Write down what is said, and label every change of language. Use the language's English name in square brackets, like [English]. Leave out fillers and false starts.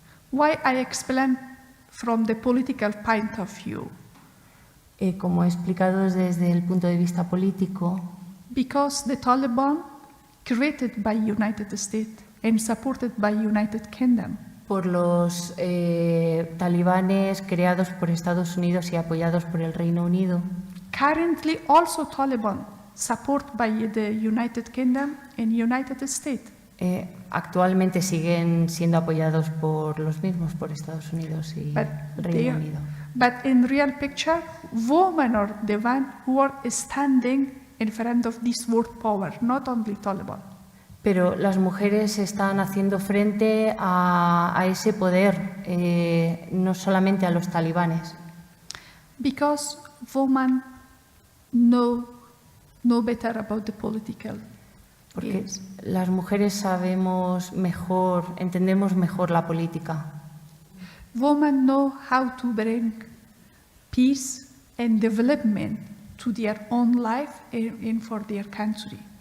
[English] Why I explain from the political point of view? [Spanish] Como he explicado desde el punto de vista político, [English] Because the Taliban, created by United States and supported by United Kingdom, [Spanish] por los talibanes creados por Estados Unidos y apoyados por el Reino Unido, [English] currently also Taliban, supported by the United Kingdom and United States. [Spanish] actualmente siguen siendo apoyados por los mismos, por Estados Unidos y Reino Unido. [English] But in real picture, women are the one who are standing in front of this world power, not only Taliban. [Spanish] Pero las mujeres están haciendo frente a ese poder, no solamente a los talibanes. [English] Because women know better about the political [Spanish] Porque [English] games. [Spanish] las mujeres sabemos mejor, entendemos mejor la política. [English] Women know how to bring peace and development to their own life and for their country.